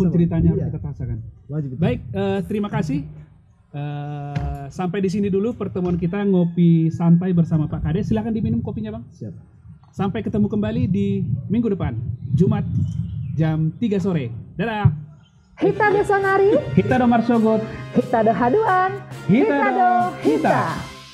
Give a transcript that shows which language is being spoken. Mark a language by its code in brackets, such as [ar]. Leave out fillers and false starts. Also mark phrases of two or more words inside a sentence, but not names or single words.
[id] paksa, ceritanya Bang. harus Iya. kita paksakan. Wajib. Baik, terima kasih. Sampai di sini dulu pertemuan kita ngopi santai bersama Pak Kades. Silakan diminum kopinya, Bang. Siap. Sampai ketemu kembali di minggu depan, Jumat jam 3 sore. Dadah. [bts] Hita do sonari, Kita Domar Sogot. hita do haduan, Hita do hita.